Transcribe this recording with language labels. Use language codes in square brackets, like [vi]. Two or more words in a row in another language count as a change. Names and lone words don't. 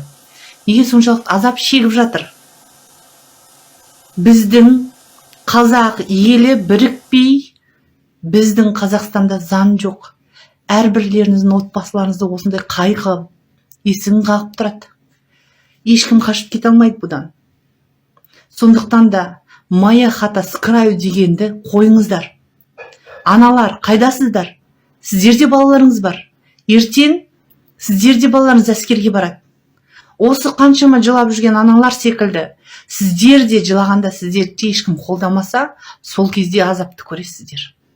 [kk] Неге соншалық азап шегіп жатыр? Біздің қазақ елі бірікпей, біздің Қазақстанда заң жоқ. Әрбірлеріңіздің отбасыларыңызды осындай қайғы есігін қағып тұрады. Ешкім қашып кете алмайды бұдан. Сондықтан да [ru] моя хата с краю [kk] дегенді қойыңыздар. Аналар, қайдасыздар? Сіздерде балаларыңыз бар. Ертең сіздерде балаларыңыз әскерге барады. Осы қаншама жылап жүрген аналар секілді, сіздер де жылағанда сіздерді ешкім қолдамаса, сол кезде азапты көресіздер.